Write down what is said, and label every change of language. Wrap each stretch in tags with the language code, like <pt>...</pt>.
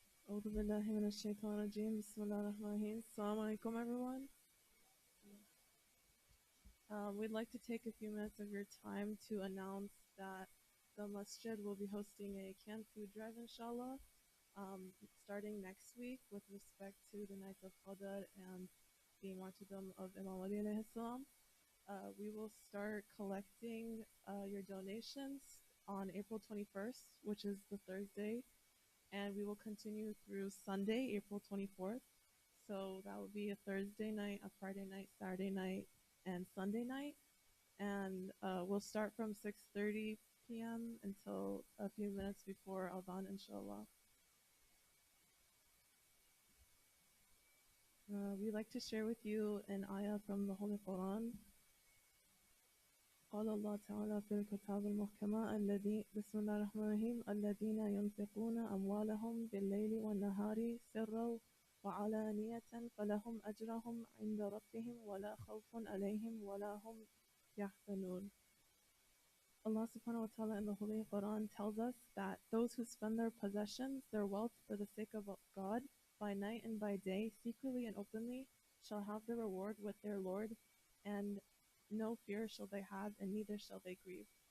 <ar>أعوذ بالله من الشيطان الرجيم. بسم الله الرحمن الرحيم.</ar> <en>Assalamu alaikum, everyone. We'd like to take a few minutes of your time to announce that the masjid will be hosting a canned food drive, inshallah, starting starting next week with respect to the night of Qadr and the martyrdom of Imam Ali alayhi salam. We will start collecting your donations on April 21st, which is the Thursday, and we will continue through Sunday, April 24th. So that will be a Thursday night, a Friday night, Saturday night, and Sunday night. And we'll start from 6:30 p.m. until a few minutes before Adhan, inshallah. We'd like to share with you an ayah from the Holy Quran.</en> <ar>قال الله تعالى في الكتاب المحكمة بسم الله الرحمن الرحيم الذين ينفقون أموالهم بالليل والنهار سرا وعلانية فلهم أجرهم عند ربهم ولا خوف عليهم ولا هم يحزنون.</ar> <en>Allah subhanahu wa ta'ala in the Holy Quran tells us that those who spend their possessions, their wealth for the sake of God, by night and by day, secretly and openly, shall have the reward with their Lord, and no fear shall they have, and neither shall they grieve.</en>